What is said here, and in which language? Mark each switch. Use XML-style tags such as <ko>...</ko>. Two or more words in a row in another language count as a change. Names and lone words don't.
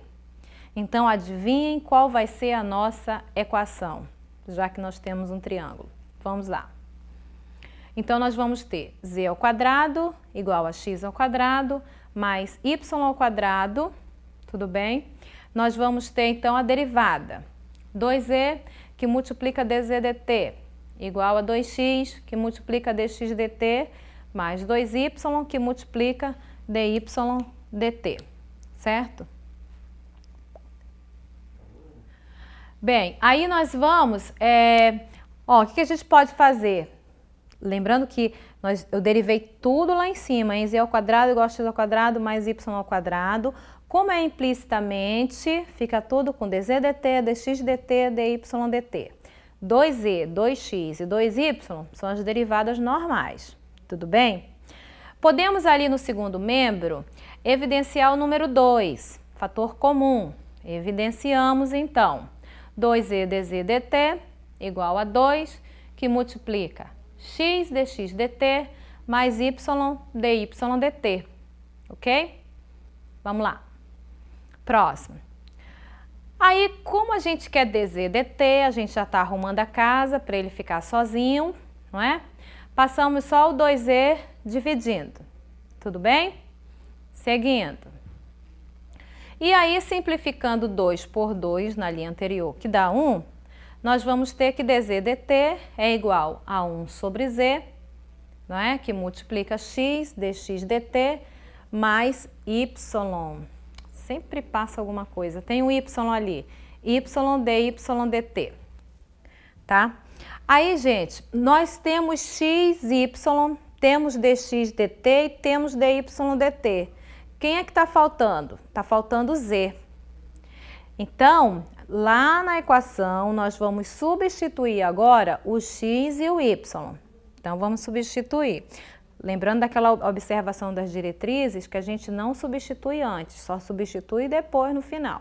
<pt>Então, adivinhem qual vai ser a nossa equação, já que nós temos um triângulo. Vamos lá. Então, nós vamos ter z ao quadrado igual a x ao quadrado mais y ao quadrado, tudo bem? Nós vamos ter, então, a derivada. 2z que multiplica dz/dt igual a 2x que multiplica dx/dt mais 2y que multiplica dy/dt, certo? Bem, aí nós vamos, o que a gente pode fazer? Lembrando que eu derivei tudo lá em cima, em z ao quadrado igual a x ao quadrado mais y ao quadrado. Como é implicitamente, fica tudo com dz/dt, dx/dt, dy/dt. 2z, 2x e 2y são as derivadas normais, tudo bem? Podemos ali no segundo membro evidenciar o número 2, fator comum. Evidenciamos então 2z dz/dt igual a 2, que multiplica x dx/dt mais y dy/dt, ok? Vamos lá. Próximo. Aí, como a gente quer dz/dt, a gente já está arrumando a casa para ele ficar sozinho, não é? Passamos só o 2z dividindo, tudo bem? Seguindo. E aí, simplificando 2 por 2 na linha anterior, que dá 1, nós vamos ter que dz/dt é igual a 1 sobre z, não é? Que multiplica x dx/dt mais y. Sempre passa alguma coisa. Tem um y ali. Y dy/dt. Tá? Aí, gente, nós temos x, y, temos dx/dt e temos dy/dt. Quem é que está faltando? Está faltando z. Então, lá na equação, nós vamos substituir agora o x e o y. Então, vamos substituir. Lembrando daquela observação das diretrizes que a gente não substitui antes, só substitui depois no final.</pt>